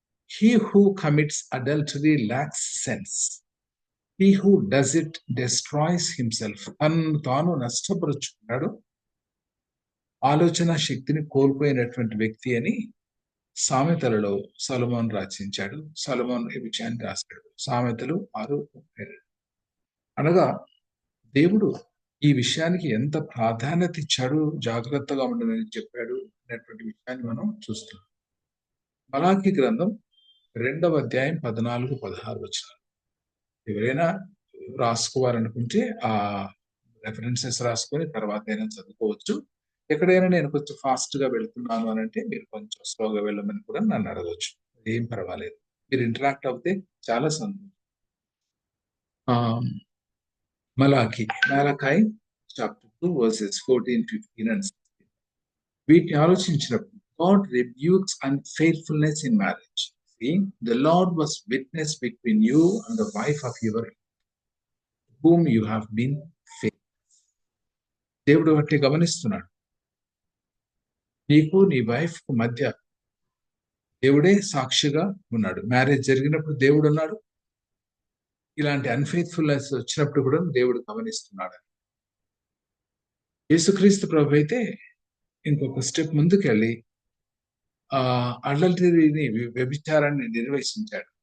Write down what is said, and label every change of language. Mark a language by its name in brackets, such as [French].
[English] He who commits adultery lacks sense. He who does it destroys himself. [Telugu] తనను తాను నష్టపరుచుకున్నాడు, ఆలోచన శక్తిని కోల్పోయినటువంటి వ్యక్తి అని సామెతలలో సొలొమోను రచించాడు. సొలొమోను ఈ విషయాన్ని రాశాడు. సామెతలు 6:32. అనగా దేవుడు ఈ విషయానికి ఎంత ప్రాధాన్యత ఇచ్చాడు, జాగ్రత్తగా ఉండదని చెప్పాడు అనేటువంటి విషయాన్ని మనం చూస్తున్నాం. మలాకి గ్రంథం 2వ అధ్యాయం 14, 16 వచనాలు. ఎవరైనా రాసుకోవాలనుకుంటే ఆ రెఫరెన్సెస్ రాసుకొని తర్వాత అయినా చదువుకోవచ్చు. ఎక్కడైనా నేను కొంచెం ఫాస్ట్ గా వెళ్తున్నాను అని అంటే మీరు కొంచెం స్లోగా వెళ్ళమని కూడా నన్ను అడగవచ్చు. ఏం పర్వాలేదు. మీరు ఇంటరాక్ట్ అవుతే చాలా సంతోషం. [English] మలాఖీ chapter 2 verses 14, 15 and 16. [Telugu] వీటిని ఆలోచించినప్పుడు [English] God rebukes unfaithfulness in marriage. See, the Lord was witness between you and the wife of your whom you have been faithful. [Telugu] దేవుడు బట్టి గమనిస్తున్నాడు. నీకు నీ వైఫ్ కు మధ్య దేవుడే సాక్షిగా ఉన్నాడు. మ్యారేజ్ జరిగినప్పుడు దేవుడు ఉన్నాడు. ఇలాంటి అన్ఫెయిత్ఫుల్నెస్ వచ్చినప్పుడు కూడా దేవుడు గమనిస్తున్నాడు. యేసుక్రీస్తు ప్రభు అయితే ఇంకొక స్టెప్ ముందుకెళ్ళి అడల్టరీని, వ్యభిచారాన్ని నిర్వహించాడు.